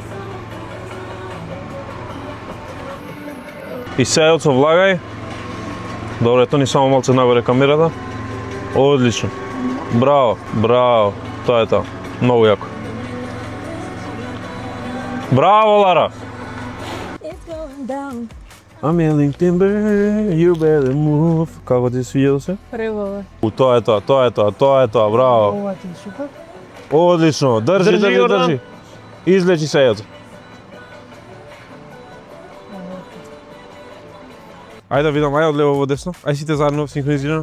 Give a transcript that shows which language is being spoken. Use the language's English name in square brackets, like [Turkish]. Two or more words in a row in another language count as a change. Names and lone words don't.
[Macedonian] И сега Јоцо влагај. Добро, ето ни само малце нагоре камерата. Одлично. Браво. Тоа е тоа. Многу јако. Браво, Лара. [English] I'm yelling timber, you better move. [Macedonian] Како ти свиѓа се? Превола. Тоа е тоа, браво. Ова ти е супер. Одлично, држи. Излечи се, Јоцо. Ајде да видам, ајде од лево во десно. Ајде сите заедно синхронизирано.